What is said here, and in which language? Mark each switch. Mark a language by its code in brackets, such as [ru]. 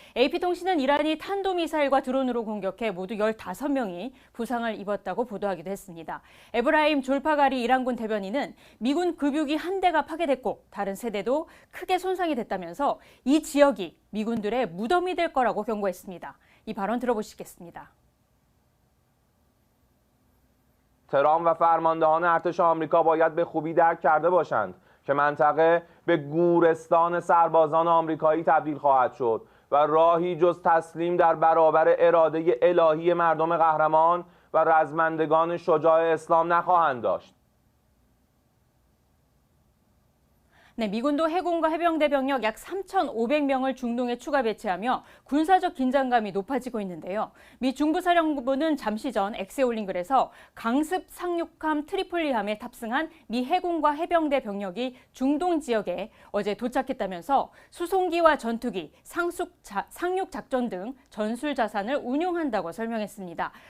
[ko] AP통신은 이란이 탄도미사일과 드론으로 공격해 모두 15명이 부상을 입었다고 보도하기도 했습니다. 에브라임 졸파가리 이란군 대변인은 미군 급유기 한 대가 파괴됐고 다른 세 대도 크게 손상이 됐다면서 이 지역이 미군들의 무덤이 될 거라고 경고했습니다. 이 발언 들어보시겠습니다. [fa] تهران و فرماندهان ارتش آمریکا باید به خوبی درک کرده باشند که منطقه به گورستان سربازان آمریکایی تبدیل خواهد شد و راهی جز تسلیم در برابر اراده الهی مردم قهرمان و رزمندگان شجاع اسلام نخواهند داشت. [ko] 네, 미군도 해군과 해병대 병력 약 3,500명을 중동에 추가 배치하며 군사적 긴장감이 높아지고 있는데요. 미 중부사령부는 잠시 전 X에 올린 글에서 강습 상륙함 트리폴리함에 탑승한 미 해군과 해병대 병력이 중동 지역에 어제 도착했다면서 수송기와 전투기, 상륙 작전 등 전술 자산을 운용한다고 설명했습니다.